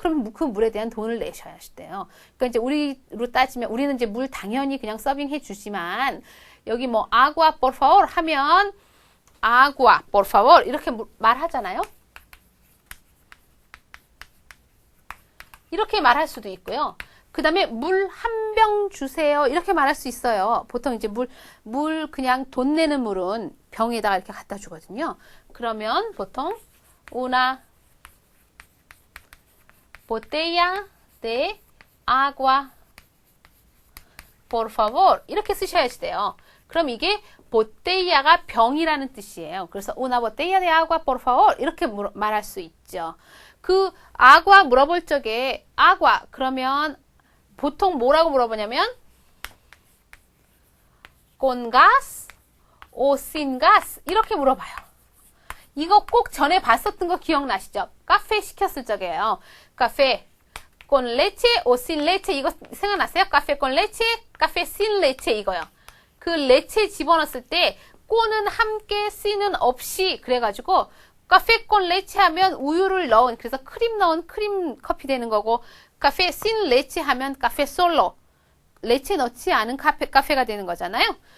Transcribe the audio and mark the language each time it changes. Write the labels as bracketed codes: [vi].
[ko] 그럼 그 물에 대한 돈을 내셔야 돼요. 그러니까 이제 우리로 따지면 우리는 이제 물 당연히 그냥 서빙해 주지만 여기 뭐 [es] agua por favor [ko] 하면 agua por favor 이렇게 말하잖아요. 이렇게 말할 수도 있고요. 그 다음에 물 한 병 주세요. 이렇게 말할 수 있어요. 보통 이제 물 그냥 돈 내는 물은 병에다가 이렇게 갖다 주거든요. 그러면 보통 [es] una botella de agua por favor [ko] 이렇게 쓰셔야 돼요. 그럼 이게 botella가 병이라는 뜻이에요. 그래서 [es] una botella de agua por favor [ko] 이렇게 말할 수 있죠. 그 agua 물어볼 적에 agua 그러면 보통 뭐라고 물어보냐면 [es] con gas o sin gas [ko] 이렇게 물어봐요. 이거 꼭 전에 봤었던 거 기억나시죠? 카페 시켰을 적이에요. 카페 [es] con leche o sin leche [ko] 이거 생각나세요? 카페 [es] con leche, [ko] 카페 [es] sin leche [ko] 이거요. 그 레체 집어넣었을 때 꼬는 함께 sin은 없이 그래가지고 카페 [es] con leche [ko] 하면 우유를 넣은 그래서 크림 넣은 크림 커피 되는 거고 카페 [es] sin leche [ko] 하면 카페 솔로 레체 넣지 않은 카페가 되는 거잖아요.